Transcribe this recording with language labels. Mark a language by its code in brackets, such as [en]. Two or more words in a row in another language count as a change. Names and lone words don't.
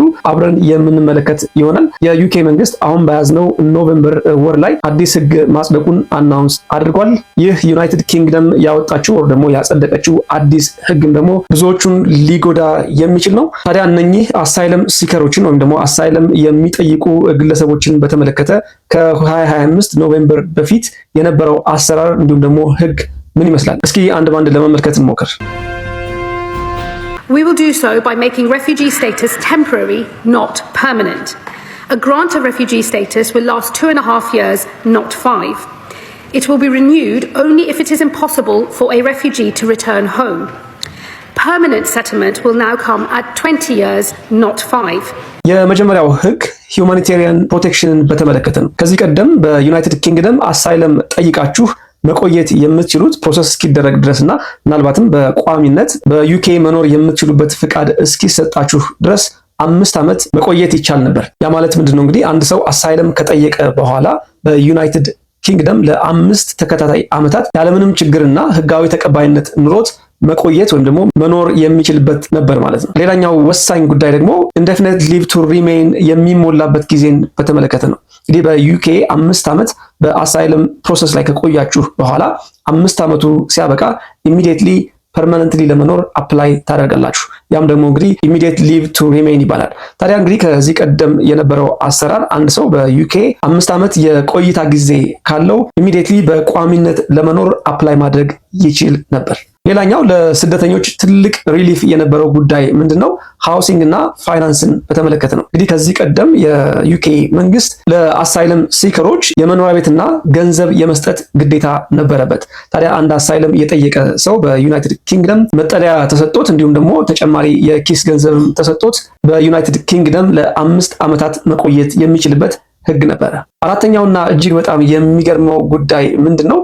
[am] አብረን የምንመለከት ይሆናል። የዩኬ መንግስት አሁን በያዝነው ኖቬምበር ወር ላይ አዲስ ህግ ማጽደቁን አናውንስ አድርጓል። ይህ ዩናይትድ ኪንግደም ያወጣችው ወይም ደግሞ ያጸደቀችው አዲስ ህግም ደግሞ ብዙዎቹን ሊጎዳ የሚችል ነው። ታዲያ እነኚህ አሳይለም ሲከሮችን ወይም ደግሞ አሳይለም የሚጠይቁ ግለሰቦችን በተመለከተ ከ2025 ኖቬምበር በፊት የነበረው አሰራር እንዲሁም ደግሞ ህግ ምን ይመስላል? እስኪ አንድ ባንድ ለመመልከት እንሞክር። [en] We will do so by making refugee status temporary, not permanent. A grant of refugee status will last 2.5 years, not 5. It will be renewed only if it is impossible for a refugee to return home. Permanent settlement will now come at 20 years, not 5. [am] የመጀመሪያው ህግ ሁማኒቴሪያን ፕሮቴክሽንን በተመለከተ ነው። ከዚህ ቀደም በዩናይትድ ኪንግደም አሳይለም ጠይቃችሁ መቆየት የምትችሉት ፕሮሰስ እስኪደረግ ድረስና ምናልባትም በቋሚነት በዩኬ መኖር የምትችሉበት ፍቃድ እስኪሰጣችሁ ድረስ 5 ዓመት መቆየት ይቻል ነበር። ያ ማለት ምንድነው? እንግዲህ አንድ ሰው አሳይለም ከጠየቀ በኋላ በዩናይትድ ኪንግደም ለ5 ተከታታይ ዓመታት ያለምንም ችግርና ህጋዊ ተቀባይነት ኑሮት መቆየት ወይም ደግሞ መኖር የሚችልበት ነበር ማለት ነው። ሌላኛው ወሳኝ ጉዳይ ደግሞ [en] indefinite leave to remain [am] የሚሞላበት ጊዜን በተመለከተ ነው። እንግዲህ በዩኬ 5 ዓመት በአሳይለም ፕሮሰስ ላይ ከቆያችሁ በኋላ 5 ዓመቱ ሲያበቃ [en] immediately permanently [am] ለመኖር አፕላይ ታደርጋላችሁ። ያም ደግሞ እንግዲህ [en] immediate leave to remain [am] ይባላል። ታዲያ እንግዲህ ከዚህ ቀደም የነበረው አሰራር አንድ ሰው በዩኬ 5 ዓመት የቆይታ ጊዜ ካለው immediately በቋሚነት ለመኖር አፕላይ ማድረግ ይችል ነበር። ሌላኛው ለስደተኞች ትልቅ ሪሊፍ የነበረው ጉዳይ ምንድነው? ሃውሲንግ እና ፋይናንስን በተመለከተ ነው። እንግዲህ ከዚህ ቀደም የዩኬ መንግስት ለአሳይለም ሲከሮች የመኖሪያ ቤትና ገንዘብ የመስጠት ግዴታ ነበረበት። ታዲያ አንድ አሳይለም የጠየቀ ሰው በዩናይትድ ኪንግደም መጠለያ ተሰጥቶት እንዲሁም ደግሞ ተጨማሪ የኪስ ገንዘብም ተሰጥቶት በዩናይትድ ኪንግደም ለ5 ዓመታት መቆየት የሚችልበት ህግ ነበረ። አራተኛውና እጅግ በጣም የሚገርመው ጉዳይ ምንድነው?